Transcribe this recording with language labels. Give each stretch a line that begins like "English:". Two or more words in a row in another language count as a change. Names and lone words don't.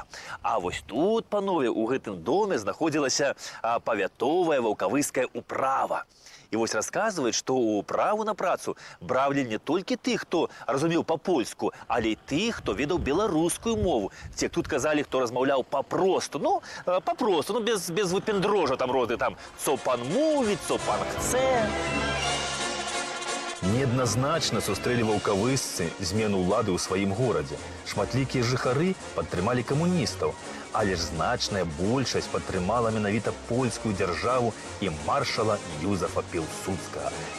Belarusian: А вось тут, панове, у гэтым доме знаходзілася павятовая ваўкавыская управа. І вось расказваюць, што ў управу на працу бралі не толькі тых, хто разумеў па-польску, але і тых, хто ведаў беларускую мову. Ці тут казалі, хто размаўляў папросту. Ну, папросту, ну, без выпендрожа там роды, там,
Polish: «co pan mówi», «co pan chce».
Belarusian: Неадназначна сустрэлі ваўкавысцы змену ўлады ў сваім горадзе. Шматлікія жыхары падтрымалі камуністаў, але ж значная большасць падтрымала менавіта польскую дзяржаву і маршала Юзафа Пілсудскага.